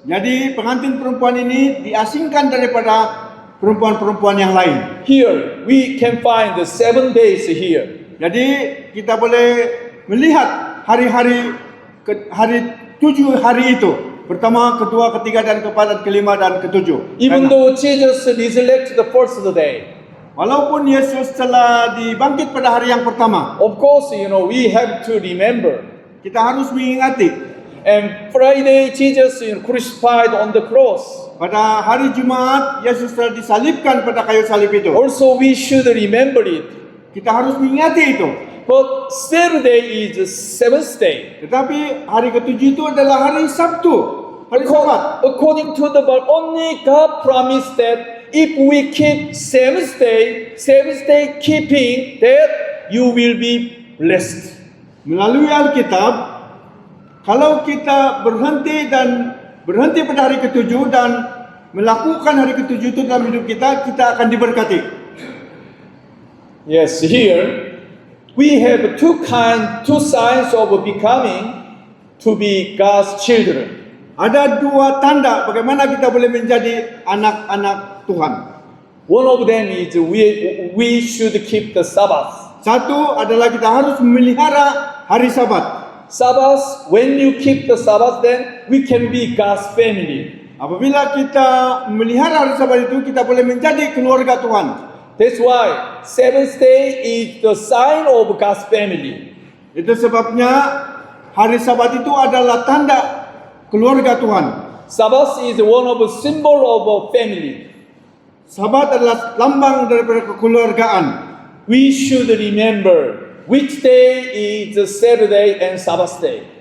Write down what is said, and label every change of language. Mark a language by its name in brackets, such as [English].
[Malay] Jadi pengantin perempuan ini diasingkan daripada perempuan-perempuan yang lain. [English] Here we can find the 7 days here. [Malay] Jadi kita boleh melihat hari-hari 7 hari itu. Pertama, kedua, ketiga, dan keempat, dan kelima, dan ketujuh. [English] Even though Jesus resurrected the first day, [Malay] walaupun Yesus telah dibangkit pada hari yang pertama, [English] of course, we have to remember. [Malay] kita harus mengingati. [English] And Friday, Jesus crucified on the cross. [Malay] Pada hari Jumat, Yesus telah disalibkan pada kayu salib itu. [English] Also, we should remember it. [Malay] Kita harus mengingati itu. [English] But Saturday is the 7th day. [Malay] Tetapi hari ketujuh itu adalah hari Sabtu, hari Sabat. [English] According to the Bible, only God promised that if we keep seventh day keeping, that you will be blessed. [Malay] Melalui Alkitab, kalau kita berhenti pada hari ketujuh dan melakukan hari ketujuh itu dalam hidup kita, kita akan diberkati. [English] Yes, here we have two signs of becoming to be God's children. [Malay] Ada 2 tanda bagaimana kita boleh menjadi anak-anak Tuhan. [English] One of them is we should keep the Sabbath. [Malay] Satu adalah kita harus memelihara hari Sabat. [English] Sabbath, when you keep the Sabbath, then we can be God's family. [Malay] Apabila kita memelihara hari Sabat itu, kita boleh menjadi keluarga Tuhan. [English] That's why 7th day is the sign of God's family. [Malay] Itu sebabnya hari Sabat itu adalah tanda keluarga Tuhan. [English] Sabbath is one of the symbol of a family. [Malay] Sabat adalah lambang daripada kekeluargaan. [English] We should remember which day is the Saturday and Sabbath day.